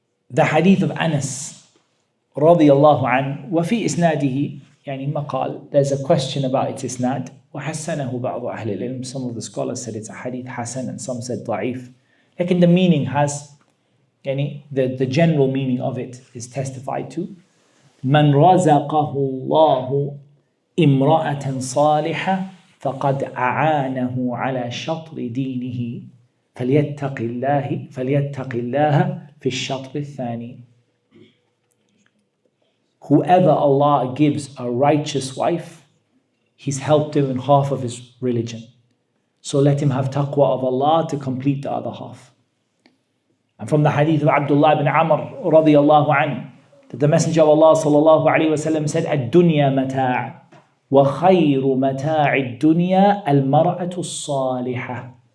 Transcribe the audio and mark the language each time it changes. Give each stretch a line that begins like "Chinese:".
English: The hadith of Anas radiyallahu anhu,
Arabic: وفي إسناده يعني مقال,
English: there's a question about its isnad.
Arabic: وحسنه بعض أهل العلم,
English: some of the scholars said it's a hadith hasan and some said ضعيف. Like the meaning has, يعني the general meaning of it is testified to.
Arabic: من رزقه الله امرأة صالحة فقد أعانه على شطر دينه فليتق الله في الشطر الثاني.
English: Whoever Allah gives a righteous wife, He's helped him in half of his religion. So let him have taqwa of Allah to complete the other half. And from the hadith of Abdullah ibn Amr radiyallahu anhu, that the Messenger of Allah sallallahu alayhi wa sallam said,
Arabic: الدنيا متاع وخير متاع الدنيا المرأة الصالحة.